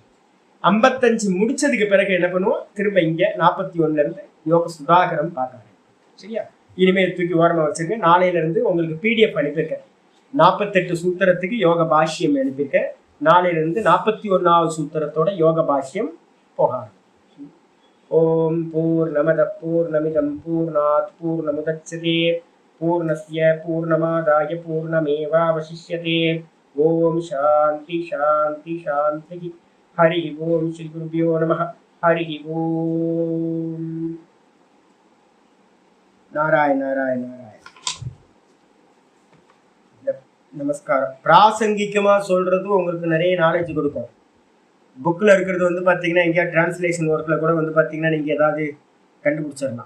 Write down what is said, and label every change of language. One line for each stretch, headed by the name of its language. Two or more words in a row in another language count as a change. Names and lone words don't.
Tamil: 55 முடிச்சதுக்கு பிறகு என்ன பண்ணுவோம், திரும்ப இங்க 41ல இருந்து யோக சுதாகரம் பார்க்கலாம். சரியா? இனிமேல் தூக்கி ஓரமா வச்சிருங்க. நாளையில இருந்து உங்களுக்கு PDF அனுப்பியிருக்கேன். 48 சூத்திரத்துக்கு யோக பாஷ்யம் அனுப்பியிருக்கேன். நாளையில இருந்து 41வது சூத்திரத்தோட யோக பாஷ்யம் போகாது.
Sanskrit: ॐ पूर्णमदः पूर्णमिदं पूर्णात् पूर्णमुदच्यते पूर्णस्य पूर्णमादाय पूर्णमेवावशिष्यते. ॐ शान्तिः शान्तिः शान्तिः. हरि ॐ श्री गुरुभ्यो नमः. हरि ॐ.
Tamil: நாராயண நாராயண நாராயண. நமஸ்காரம். பிராசங்கிகமா சொல்றது உங்களுக்கு நிறைய நாலேஜ் கொடுக்கும். புக்ல இருக்கிறது வந்து பாத்தீங்கன்னா எங்கேயாவது டிரான்ஸ்லேஷன் ஒர்க்ல கூட வந்து பாத்தீங்கன்னா நீங்க ஏதாவது கண்டுபிடிச்சிடலாம்.